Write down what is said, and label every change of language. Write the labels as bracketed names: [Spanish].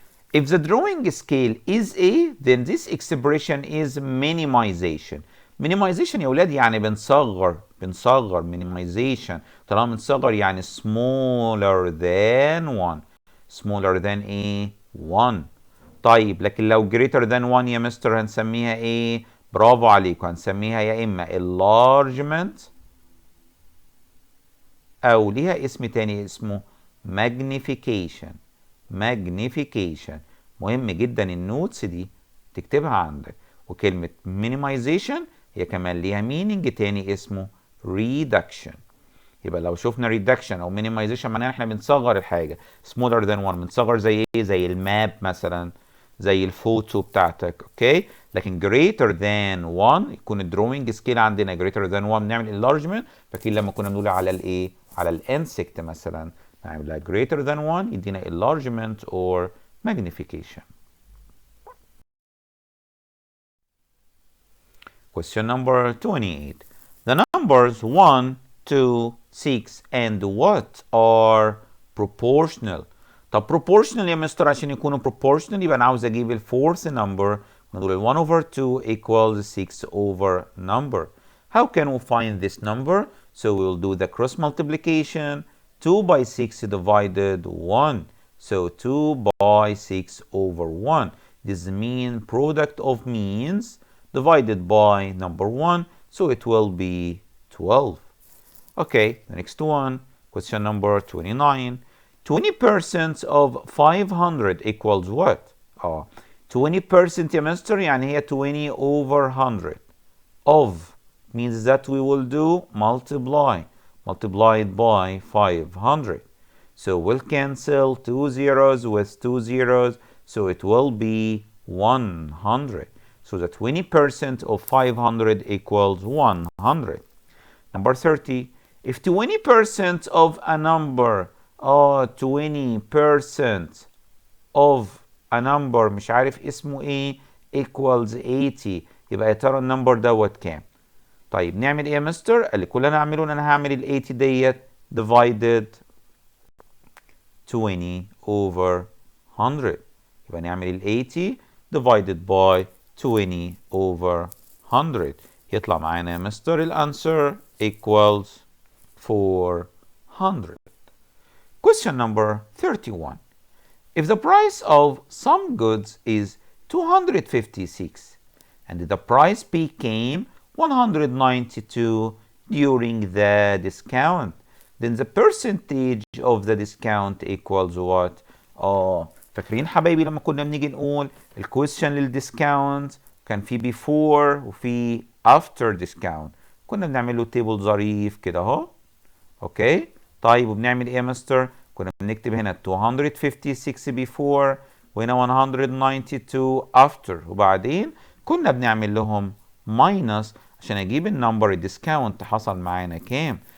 [English] If the drawing scale is A, then this expression is minimization. [Arabic] minimization يا ولاد يعني بنصغر minimization. طالما بنصغر يعني [English] smaller than 1. smaller than ايه؟ 1. [Arabic] طيب لكن لو [English] greater than 1 [Arabic] يا مستر هنسميها ايه؟ برافو عليكم، هنسميها يا اما enlargement او ليها اسم تاني اسمه magnification. [English] magnification. [Arabic] مهم جدا النوتس دي تكتبها عندك. وكلمة minimization هي كمان ليها meaning تاني اسمه reduction. يبقى لو شفنا reduction او minimization معناها احنا بنصغر الحاجة. [English] smaller than 1 [Arabic] بنصغر زي ايه؟ زي الماب مثلا، زي الفوتو بتاعتك، اوكي. لكن [English] greater than 1 [Arabic] يكون الدروينج سكيل عندنا greater than 1 نعمل enlargement. فاكرين لما كنا بنقول على الايه؟ على الانسكت مثلا نعملها [English] greater than 1 [Arabic] يدينا [English] enlargement or magnification. Question number 28. The numbers 1, 2, 6 and what are proportional. [Arabic] طب proportional يا مستر عشان يكونوا proportional يبقى انا عاوز اجيب الفورث number. [English] نقول 1 over 2 equals 6 over number. How can we find this number? So we'll do the cross multiplication. 2 by 6 divided 1. So 2 by 6 over 1. This is mean product of means divided by number 1. So it will be 12. Okay, the next one, question number 29. 20% of 500 equals what? [Arabic] 20% يا مستر يعني هي 20 over 100. [English] Of means that we will do multiplied by 500. So we'll cancel 2 zeros with 2 zeros. So it will be 100. So the 20% of 500 equals 100. Number 30. If 20% of a number [Arabic] 20% of a number مش عارف اسمه ايه [English] equals 80 [Arabic] يبقى يا ترى النمبر دوت كام؟ طيب نعمل ايه يا مستر؟ قال لي كل اللي انا هعمله ان انا هعمل ال 80 ديت [English] divided 20 over 100. [Arabic] يبقى نعمل ال 80 [English] divided by 20 over 100. [Arabic] يطلع معانا يا مستر الانسر [English] equals 400. Question number 31. If the price of some goods is 256 and the price became 192 during the discount, then the percentage of the discount equals what? [Arabic] فاكرين حبايبي لما كنا بنيجي نقول الكويشن للديسكاونت كان في before وفي after discount، كنا بنعمل له تيبل ظريف كده اهو. اوكي طيب وبنعمل ايه يا مستر؟ كنا بنكتب هنا 256 before وهنا 192 after، وبعدين كنا بنعمل لهم minus عشان اجيب النمبر الديسكاونت حصل معانا كام.